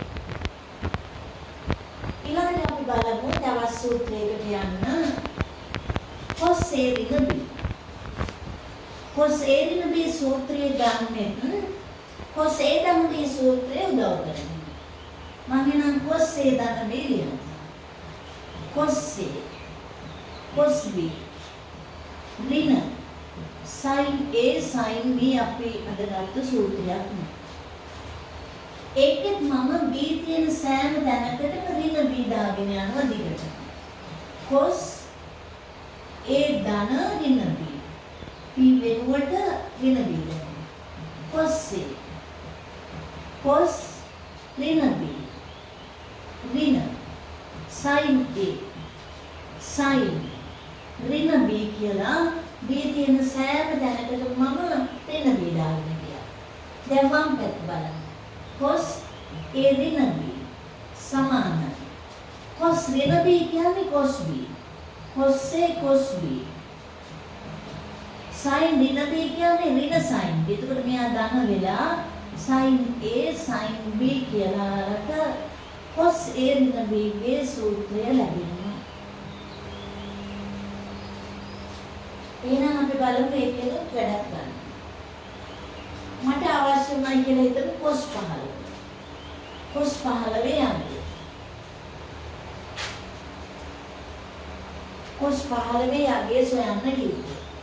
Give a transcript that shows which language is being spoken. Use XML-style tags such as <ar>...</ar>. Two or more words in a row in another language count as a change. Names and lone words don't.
<si>ඊළඟට අපි බලමු තවත් සූත්‍රයකට යන්න. cos A ඍණ B. cos A ඍණ B සූත්‍රය ගන්නෙත් cos A ධන B සූත්‍රය උදව් කරගෙන. මම නම් cos A ධන B ලියනවා. cos A cos B ඍණ sin A sin B අපි අදගත්තු සූත්‍රයක් නේ. ඒකෙත් මම B තියෙන සෑම තැනකටම ඍණ B දාගෙන යනවා දිගට. cos A ධන ඍණ B. P වෙනුවට ඍණ B දානවා. cos A cos ඍණ B ඍණ sin A sin ඍණ B කියලා B තියෙන සෑම තැනකටම මම ඍණ B දාගෙන ගියා. දැන් වම් පැත්ත බලන්න. cos A ඍණ B සමානයි. cos ඍණ B කියන්නේ cos B. cos A cos B. sin ඍණ B කියන්නේ ඍණ sin B. එතකොට මෙයා ධන වෙලා sin A sin B කියලා අරක cos A ඍණ B ගේ සූත්‍රය ලැබෙනවා. එහෙනම් අපි බලමු ඒකේ වැඩක් ගන්න. මට අවශ්‍යමයි කියලා හිතමු cos 15. cos 15 යන්නේ. cos 15 යගේ සොයන්න කිව්වේ.</si>